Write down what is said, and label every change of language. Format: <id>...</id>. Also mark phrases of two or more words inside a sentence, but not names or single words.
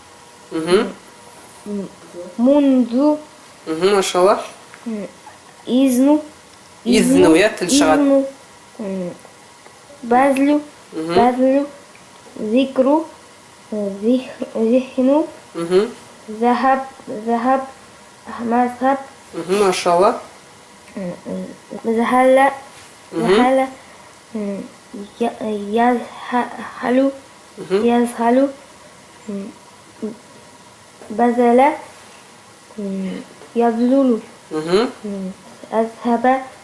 <ar>Мунзу. Машалла. Изну.</ar> <kk>Изну, тіл шығады.</kk> <ar>بذل. بذل. ذكر. Зихну. ذهب. ذهب. Мазхаб. Машалла. ذهل. ذهل. يذهل. يذهل. بذل. يبذل. أذهب.</ar>